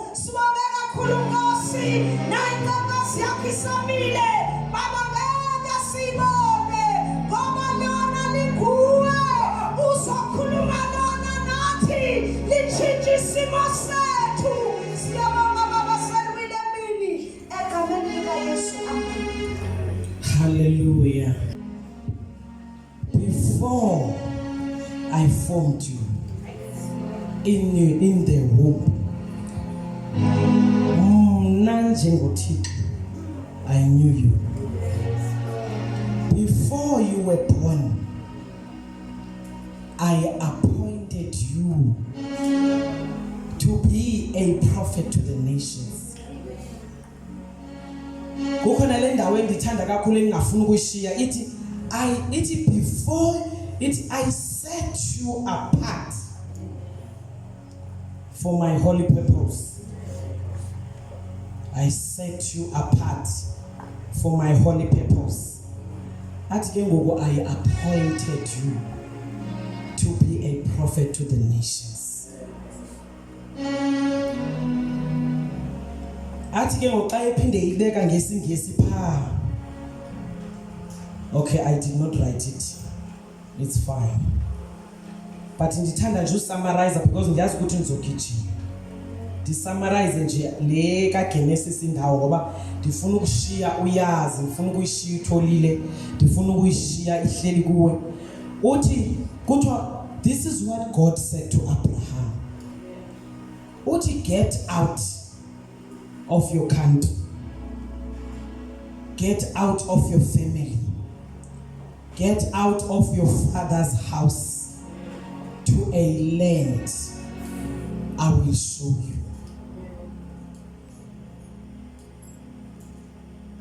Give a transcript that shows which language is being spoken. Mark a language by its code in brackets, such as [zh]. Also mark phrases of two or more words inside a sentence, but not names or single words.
[zu] Sibonge kakhulu Nkosi, nayincakazi yakho isamile, Baba ngeke siyibone, ngoba lona linguwe, uzokhuluma lona nathi, litshintshe isimo sethu. Siyabonga Baba seliwile emini, egameni likaYesu, amen. Hallelujah. [en] Before I formed you in the womb, njengoThixo, I knew you. Before you were born, I appointed you to be a prophet to the nations. [xh] Kukhona le ndawo endithanda kakhulu engingafuna ukuyishiya ithi [en] before I set you apart for my holy purpose. I set you apart for my holy purpose. [xh] Athi ke ngoku [en] I appointed you to be a prophet to the nations. [xh] Athi ke ngoku xa ephinde ibeka ngesingesi pha. [en] Okay, I did not write it. It's fine. [xh] But ndithanda nje usummarize because ndiyazi ukuthi ngizogijima. Ndisummarize nje le kaGenesis indawo ngoba ndifuna ukushiya uyazi, ndifuna ukuyishiya utholile, ndifuna ukuyishiya ihleli kuwe. Uthi kuthiwa [en] this is what God said to Abraham. Uthi get out of your country. Get out of your family. Get out of your father's house to a land I will show you.